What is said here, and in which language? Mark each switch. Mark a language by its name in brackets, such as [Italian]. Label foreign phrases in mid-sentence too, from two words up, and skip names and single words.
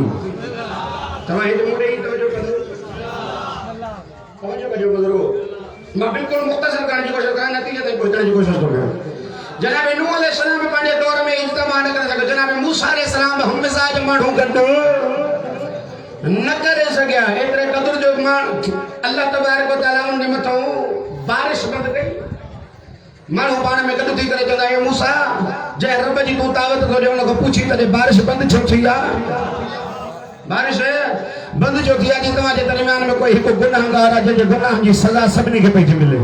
[Sindhi] तव्हां हिते मूं ॾेई तवजो कजो बुज़ुर्गो। मां बिल्कुलु मुख़्तसर करण जी कोशिशि कयां, नतीजे ताईं पहुचण जी कोशिशि थो कयां। जनाब नूह अलैहिस्सलाम पंहिंजे दौर में इज्तिमा न करे सघियो। जनाब मूसा अलैहिस्सलाम हम मिज़ाज माण्हू गॾु न करे सघिया। एतिरे क़दुर जो अल्लाह तबारक व तआला उन जे मथां बारिश बंदि कई। माण्हू पाण में गॾु थी करे चवंदा हे मूसा जंहिं रब जी तूं ताक़त थो ॾे उन खां पुछी त बारिश बंदि छो थी आहे। बारिश बंदि छो थी आहे कि तव्हांजे दरमियान में कोई हिकु गुनाहगार आहे जंहिंजे गुनाहनि जी सज़ा सभिनी खे पई थी मिले।